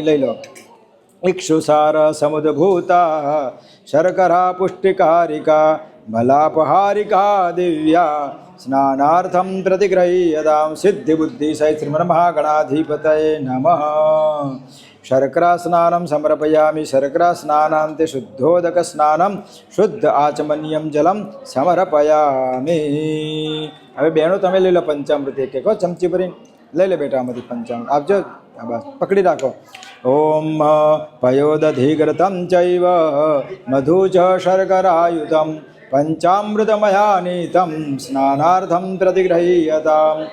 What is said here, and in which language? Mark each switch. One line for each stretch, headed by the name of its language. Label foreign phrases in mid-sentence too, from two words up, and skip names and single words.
Sanskrit: लैलो इक्षुसार समुद्भूता शर्करा पुष्टिकारिका मलापहारिका दिव्या स्नानार्थं प्रतिगृह्यतां सिद्धिबुद्धिसहित श्रीमन्महागणाधिपतये नमः। शर्करा स्नानं समर्पयामि। शर्करा स्नानान्ते शुद्धोदकस्नानं शुद्ध आचमनीयं जलं समर्पयामि।
Gujarati: હવે બહેનો તમે લઈ લો પંચામૃત એક એક ચમચી ભરીને લઈ લે બેટા આમાંથી પંચામૃત આપજો બસ પકડી રાખો.
Sanskrit: ઓમ પયોદધિઘૃतं ચૈવ મધુ ચ શર્કરાયુतं પંચામૃતમયાનીतं સ્નાનાર્થં પ્રતિગૃહ્યતામ.